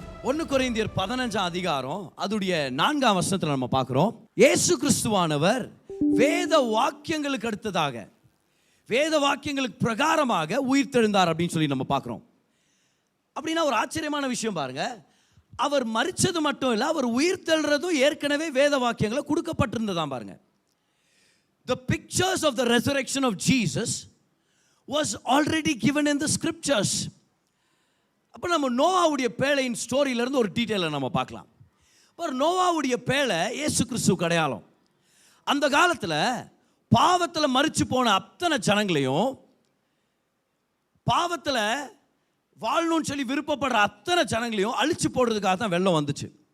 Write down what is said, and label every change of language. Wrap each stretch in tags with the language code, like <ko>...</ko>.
<ta>1 கொரிந்தியர் 15 அதிகாரம் அதுடைய 4ஆம் வசனத்துல நம்ம பார்க்கிறோம், இயேசு கிறிஸ்துவானவர் வேத வாக்கியங்களுக்கு அடுத்ததாக, வேத வாக்கியங்களுக்கு பிரகாரமாக உயிர்த்தெழுந்தார் அப்படின்னு சொல்லி நம்ம பார்க்கிறோம். அப்படின்னா ஒரு ஆச்சரியமான விஷயம் பாருங்க, அவர் மரிச்சது மட்டும் இல்லை, அவர் உயிர்த்தெழுறதும் ஏற்கனவே வேத வாக்கியங்களை கொடுக்கப்பட்டிருந்ததான் பாருங்க.</ta> <en>The pictures of the resurrection of Jesus was already given in the scriptures.</en> <ta>அப்போ நம்ம நோவாவுடைய பேழையின் ஸ்டோரியிலேருந்து ஒரு டீட்டெயிலை நம்ம பார்க்கலாம். ஒரு நோவாவுடைய பேழை இயேசு கிறிஸ்துவுக்கு அடையாளம். அந்த காலத்தில் பாவத்தில் மரிச்சு போன அத்தனை ஜனங்களையும், பாவத்தில் வாழணும்னு சொல்லி விருப்பப்படுற அத்தனை ஜனங்களையும் அழிச்சு போடுறதுக்காக தான் வெள்ளம் வந்துச்சு.</ta>